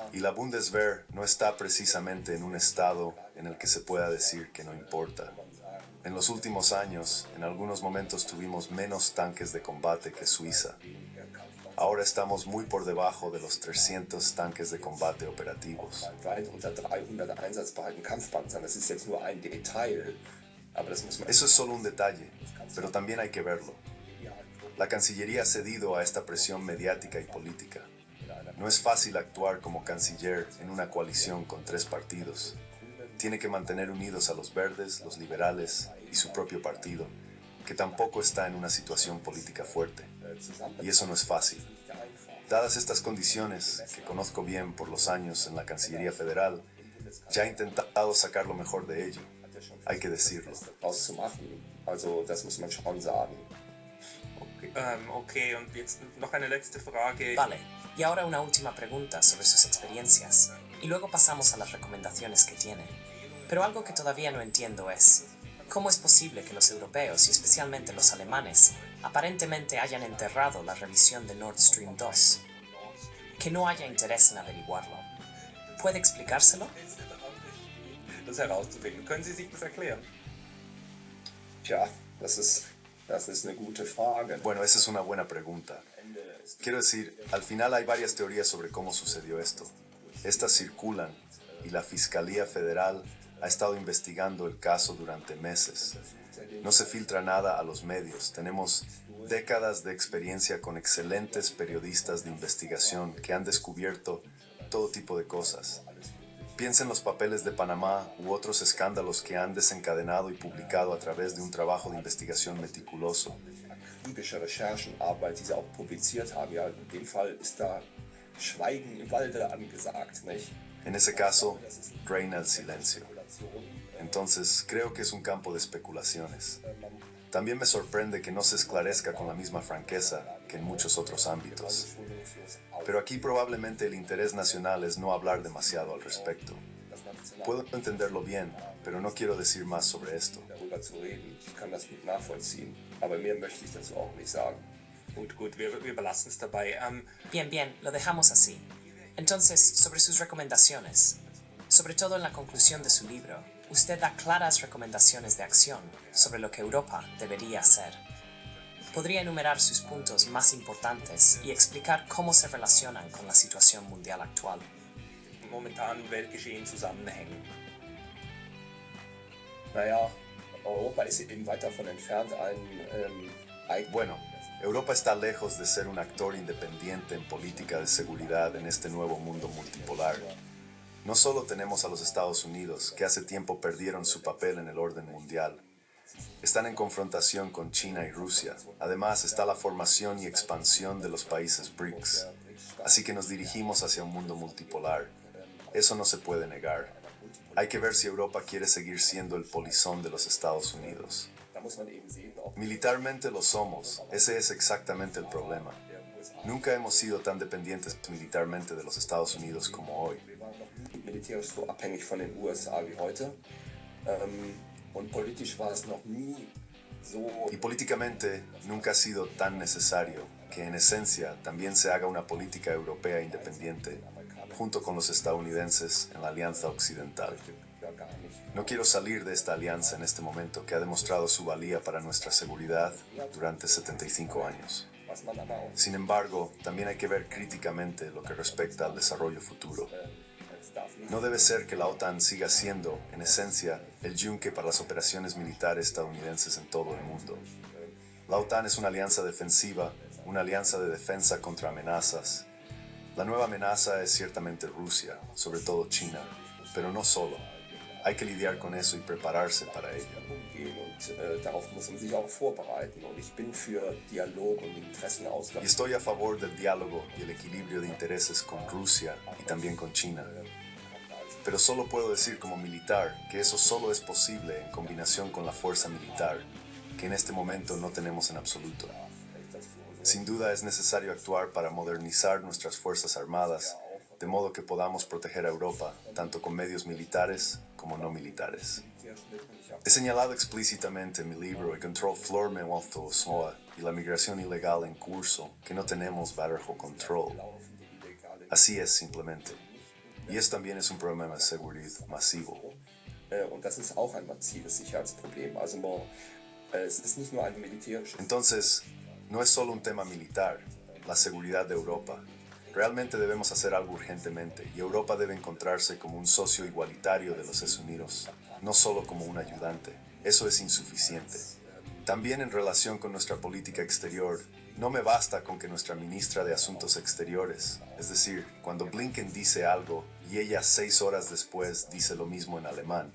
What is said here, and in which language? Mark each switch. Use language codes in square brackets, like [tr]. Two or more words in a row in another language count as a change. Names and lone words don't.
[es] Y la Bundeswehr no está precisamente en un estado en el que se pueda decir que no importa. En los últimos años, en algunos momentos tuvimos menos tanques de combate que Suiza. Ahora estamos muy por debajo de los 300 tanques de combate operativos. [de] Weit unter 300 einsatzbereiten Kampfpanzern. Das ist jetzt nur ein Detail. Aber das muss man [es] Eso es solo un detalle, pero también hay que verlo. La Cancillería ha cedido a esta presión mediática y política. No es fácil actuar como canciller en una coalición con 3 partidos. Tiene que mantener unidos a los verdes, los liberales y su propio partido, que tampoco está en una situación política fuerte. Y eso no es fácil. Dadas estas condiciones, que conozco bien por los años en la Cancillería Federal, ya he intentado sacar lo mejor de ello. Hay que decirlo. [de] Auszumachen. Also, das muss man schon sagen. Okay, und jetzt noch eine letzte Frage. [es] Vale, y ahora una última pregunta sobre sus experiencias, y luego pasamos a las recomendaciones que tiene. Pero algo que todavía no entiendo es, ¿cómo es posible que los europeos, y especialmente los alemanes, aparentemente hayan enterrado la revisión de Nord Stream 2? Que no haya interés en averiguarlo. ¿Puede explicárselo? [de] Das herauszufinden. Können Sie sich das erklären? Tja, das ist eine gute Frage. [es] Bueno, esa es una buena pregunta. Quiero decir, al final hay varias teorías sobre cómo sucedió esto. Estas circulan y la Fiscalía Federal ha estado investigando el caso durante meses. No se filtra nada a los medios. Tenemos décadas de experiencia con excelentes periodistas de investigación que han descubierto todo tipo de cosas. Piensa en los papeles de Panamá u otros escándalos que han desencadenado y publicado a través de un trabajo de investigación meticuloso. [de] Akribische Recherchenarbeit, die sie auch publiziert haben. Ja, in dem Fall ist da Schweigen im Walde angesagt, nicht? [es] En ese caso, reina el silencio. Entonces, creo que es un campo de especulaciones. También me sorprende que no se esclarezca con la misma franqueza que en muchos otros ámbitos. Pero aquí probablemente el interés nacional es no hablar demasiado al respecto. Puedo entenderlo bien, pero no quiero decir más sobre esto. [de] Darüber zu reden. Ich kann das gut nachvollziehen. Aber mehr möchte ich dazu auch nicht sagen. Gut, wir belassen es dabei. [es] Bien, lo dejamos así. Entonces, sobre sus recomendaciones, sobre todo en la conclusión de su libro, usted da claras recomendaciones de acción sobre lo que Europa debería hacer. ¿Podría enumerar sus puntos más importantes y explicar cómo se relacionan con la situación mundial actual? [de] Momentan Weltgeschehen zusammenhängen. Naja, Europa ist eben weit davon entfernt, [es] Bueno, Europa está lejos de ser un actor independiente en política de seguridad en este nuevo mundo multipolar. No solo tenemos a los Estados Unidos, que hace tiempo perdieron su papel en el orden mundial. Están en confrontación con China y Rusia. Además, está la formación y expansión de los países BRICS. Así que nos dirigimos hacia un mundo multipolar. Eso no se puede negar. Hay que ver si Europa quiere seguir siendo el polizón de los Estados Unidos. [de] Da muss man eben sehen, ob [es] Militarmente lo somos. Ese es exactamente el problema. Nunca hemos sido tan dependientes militarmente de los Estados Unidos como hoy. [de] wir waren noch nie militärisch so abhängig von den USA wie heute. Und politisch war es noch nie so. [es] Y políticamente nunca ha sido tan necesario que en esencia también se haga una política europea independiente junto con los estadounidenses en la Alianza Occidental. [de] Ja, gar nicht. [es] No quiero salir de esta alianza en este momento que ha demostrado su valía para nuestra seguridad durante 75 años. [de] Was man aber auch [es] Sin embargo, también hay que ver críticamente lo que respecta al desarrollo futuro. [de] es darf nicht [es] No debe ser que la OTAN siga siendo, en esencia, el yunque para las operaciones militares estadounidenses en todo el mundo. La OTAN es una alianza defensiva, una alianza de defensa contra amenazas. La nueva amenaza es ciertamente Rusia, sobre todo China, pero no solo. Hay que lidiar con eso y prepararse para ello. [de] umgehen und darauf muss man sich auch vorbereiten. Und ich bin für Dialog und [es] Y [de] Interessenausgleich. [es] estoy a favor del diálogo y el equilibrio de intereses con Rusia y también con China. Pero solo puedo decir como militar que eso solo es posible en combinación con la fuerza militar, que en este momento no tenemos en absoluto. Sin duda es necesario actuar para modernizar nuestras fuerzas armadas, de modo que podamos proteger a Europa, tanto con medios militares como no militares. He señalado explícitamente en mi libro El control flor me Soa y la migración ilegal en curso que no tenemos bajo control. Así es simplemente. Y eso también es un problema de seguridad masivo. [de] Und das ist auch ein massives Sicherheitsproblem. Also es ist nicht nur eine militärische. [es] Entonces, no es solo un tema militar, la seguridad de Europa. Realmente debemos hacer algo urgentemente y Europa debe encontrarse como un socio igualitario de los Estados Unidos, no solo como un ayudante. Eso es insuficiente. También en relación con nuestra política exterior, No me basta con que nuestra ministra de Asuntos Exteriores, es decir, cuando Blinken dice algo y ella 6 horas después dice lo mismo en alemán.